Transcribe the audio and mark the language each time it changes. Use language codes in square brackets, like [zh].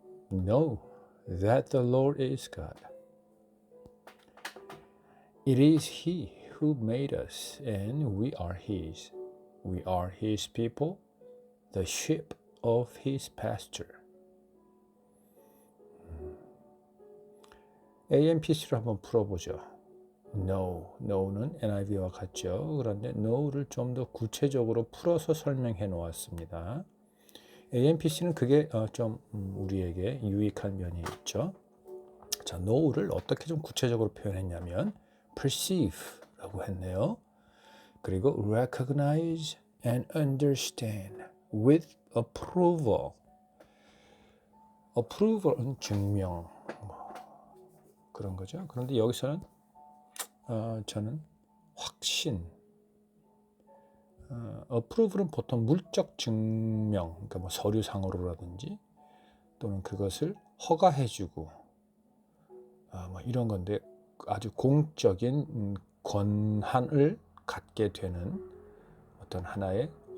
[en] Know that the Lord is God. It is He who made us, and we are His. We are His people, the sheep of His pasture. [ko] AMPC로 한번 풀어보죠. Know는 NIV와 같죠. 그런데 know를 좀 더 구체적으로 풀어서 설명해 놓았습니다. AMPC는 그게 좀 우리에게 유익한 면이 있죠. 자, know를 어떻게 좀 구체적으로 표현했냐면 perceive라고 했네요. 그리고 [en] recognize and understand with approval. [ko] approval은 증명 그런 거죠. 그런데 여기서는 저는 확신. approval은 보통 물적 증명, 그러니까 뭐 서류상으로라든지 또는 그것을 허가해주고 뭐 이런 건데 아주 공적인 권한을 갖게 되는 어떤 하나의